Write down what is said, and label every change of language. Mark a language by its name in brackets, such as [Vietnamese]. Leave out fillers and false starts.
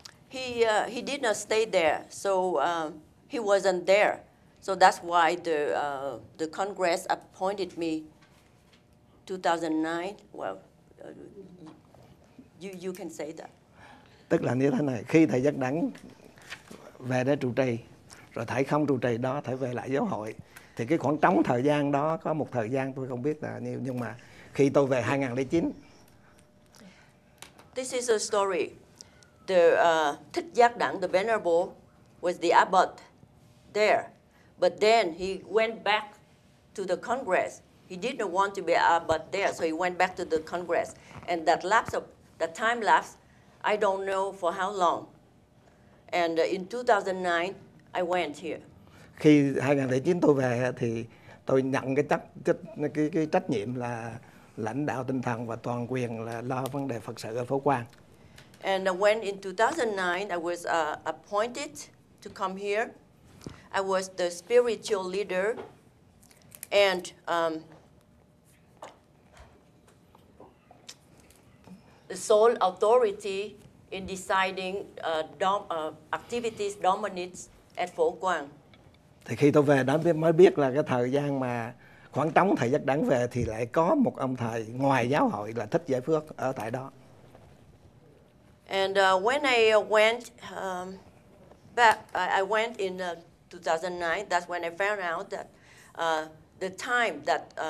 [English] He did not stay there, so he wasn't there. So that's why the Congress appointed me 2009. Well, you can say that. [Vietnamese] Tức là như thế này, khi thầy Giác Đẳng về để trụ trì, rồi thầy không trụ trì đó, thầy về lại giáo hội, thì cái khoảng trống thời gian đó có một thời gian tôi không biết là nhiêu, nhưng mà khi tôi về 2009. [English] This is a story. The Thích Giác Đẳng, the Venerable, was the abbot there, but then he went back to the Congress. He did not want to be abbot there, so he went back to the Congress, and that time lapse, I don't know for how long. And in 2009, I went here. [Vietnamese] Khi 2009 tôi về thì tôi nhận cái trách nhiệm là lãnh đạo tinh thần và toàn quyền là lo vấn đề Phật sự ở Phổ Quang. [English] And when in 2009 I was appointed to come here, I was the spiritual leader and the sole authority in deciding activities dominates at Phổ Quang. [Vietnamese] Thì khi tôi về đó mới biết là cái thời gian mà khoảng trống thầy Giác Đẳng về thì lại có một ông thầy ngoài giáo hội là Thích Giải Phước ở tại đó. [English] And when I went back, I went in 2009. That's when I found out that the time that